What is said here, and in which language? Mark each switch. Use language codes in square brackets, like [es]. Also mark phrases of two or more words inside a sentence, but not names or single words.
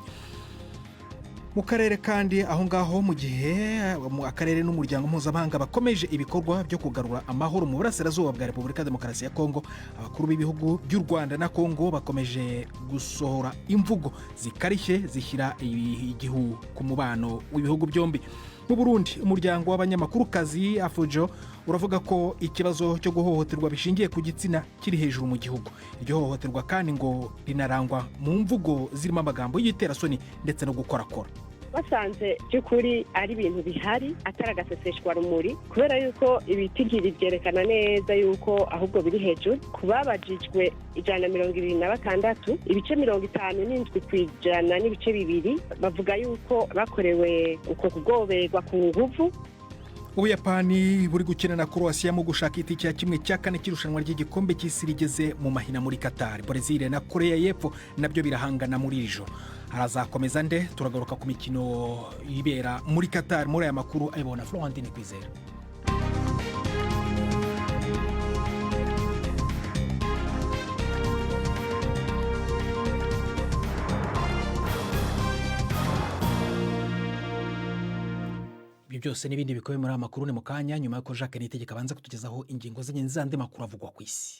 [rw] Mu karere kandi aho ngaho mu gihe akarere n'umuryango mpuzamahanga bakomeje ibikorwa byo kugarura amahoro mu burasirazuba bwa Repubulika Demokarasi ya Congo, abakuru b'ibihugu by'u Rwanda na Congo bakomeje gusohora imvugo zikarishye zishyira igihu ku mubano w'ibihugu byombi. Mu Burundi, umuryango w'abanyamakurukazi Afujo uravuga ko ikibazo cyo guhohoterwa bishingiye ku gitsina kiri hejuru mu gihugu. Iryo hohoterwa kandi ngo rinarangwa mu mvugo zirimo amagambo y'iterasoni ndetse no gukorakora. [rn] Basanze by'ukuri ari ibintu bihari atari agaseseshwa rumuri, kubera yuko ibitigiri byerekana neza yuko ahubwo biri hejuru. Kubabajijwe 126, ibice 57 kw'ijana n'ibice bibiri bavuga yuko bakorewe uko kugoberwa ku nguvu. [rw] Ubuyapani buri gukina na Croatia mu gushaka itike ya 1/4 cy'irushanwa ry'igikombe cy'isi rigeze mu mahina muri Qatar. Brazil na Korea y'Epfo nabyo birahangana muri iri joro. Harazakomeza nde? Turagaruka ku mikino ibera muri Qatar muri aya makuru ayibona Florentine Kwizera. Byose n'ibindi bikobe muri amakuru ni mukanya nyuma y'uko Jacques Nitegeka abanza kutugezaho ingingo z'ingenzi z'andi makuru avugwa ku isi.